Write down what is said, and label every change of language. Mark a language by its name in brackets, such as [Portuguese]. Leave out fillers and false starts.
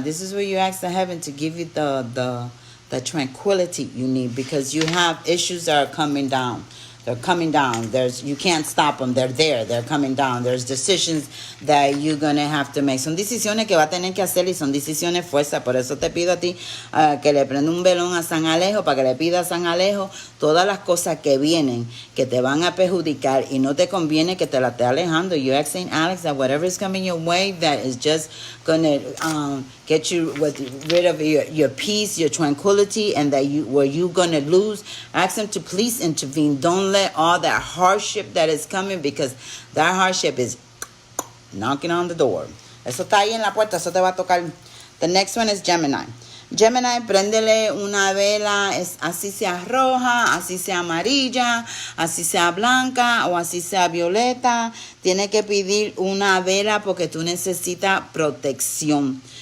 [English] This is where you ask the heaven to give you the tranquility you need because you have issues that are coming down. They're coming down. You can't stop them. They're there. They're coming down. There's decisions that you're going to have to make. [Spanish] Son decisiones que va a tener que hacer y son decisiones fuerzas. Por eso te pido a ti que le prenda un velón a San Alejo para que le pida a San Alejo todas las cosas que vienen que te van a perjudicar y no te conviene que te la esté alejando. [English] You ask St. Alex that whatever is coming your way that is just going to get you rid of your peace, your tranquility, and that where you're going to lose, ask him to please intervene. Don't let all that hardship that is coming because that hardship is knocking on the door. [Spanish] Eso está ahí en la puerta, eso te va a tocar. [English] The next one is Gemini. [Spanish] Gemini, préndele una vela, así sea roja, así sea amarilla, así sea blanca o así sea violeta. Tiene que pedir una vela porque tú necesitas protección.